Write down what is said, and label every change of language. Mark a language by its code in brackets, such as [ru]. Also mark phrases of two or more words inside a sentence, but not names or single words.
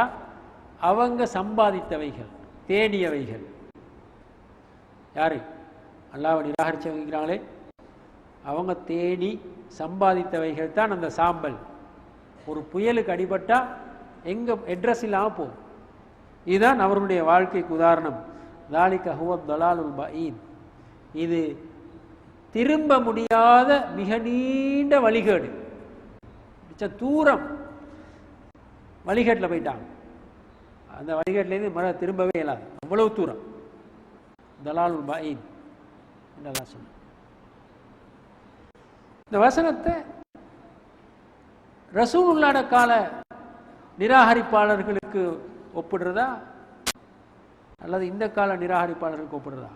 [ta] அவங்க சம்பாதித்தவைகள், தேடியவைகள். யாரு? அல்லாஹ்வை நிராகரிச்சு வைக்கிறாங்களே, அவங்க தேடி சம்பாதித்தவைகள் தான் அந்த சாம்பல். ஒரு புயலுக்கு அடிபட்டா எங்க அட்ரஸ் இல்லாம போகும். இதுதான் அவருடைய வாழ்க்கைக்கு உதாரணம். [ar] ذَلِكَ هُوَ الضَّلَالُ الْبَعِيدُ, [ta] இது திரும்ப முடியாத மிக நீண்ட வழிகேடு. தூரம் வழிகேட்டில் போயிட்டாங்க. அந்த வழிகேட்டிலேருந்து மழை திரும்பவே இயலாது, அவ்வளவு தூரம். [ar] الضلال البعيد [ta] என்றெல்லாம் சொன்ன இந்த வசனத்தை ரசூலுல்லாஹ் கால நிராகரிப்பாளர்களுக்கு ஒப்பிடுறதா அல்லது இந்த கால நிராகரிப்பாளர்களுக்கு ஒப்பிடுறதா?